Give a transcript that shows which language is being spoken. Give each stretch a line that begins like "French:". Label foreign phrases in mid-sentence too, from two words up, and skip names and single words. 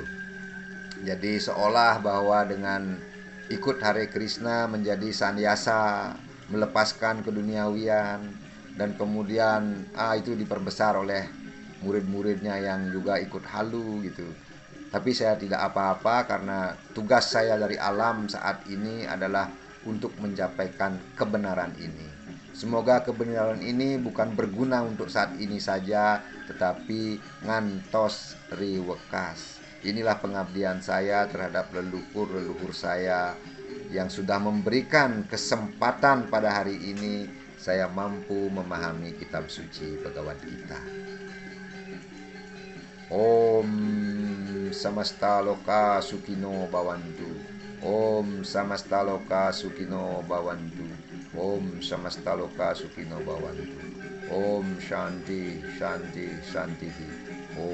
Indonesian: Jadi seolah bahwa dengan ikut Hare Krishna menjadi sannyasa, melepaskan keduniawian, dan kemudian itu diperbesar oleh murid-muridnya yang juga ikut halu gitu. Tapi saya tidak apa-apa, karena tugas saya dari alam saat ini adalah untuk menyampaikan kebenaran ini. Semoga kebenaran ini bukan berguna untuk saat ini saja, tetapi
Balinese: ngantos riwekas.
Indonesian: Inilah pengabdian saya terhadap leluhur-leluhur saya yang sudah memberikan kesempatan pada hari ini saya mampu memahami kitab suci Bhagavad Gita.
Sanskrit: Om samasta loka sukino bhavantu. Om samasta loka sukino bhavantu. Om samasta loka sukino bhavantu. Om shanti shanti shanti.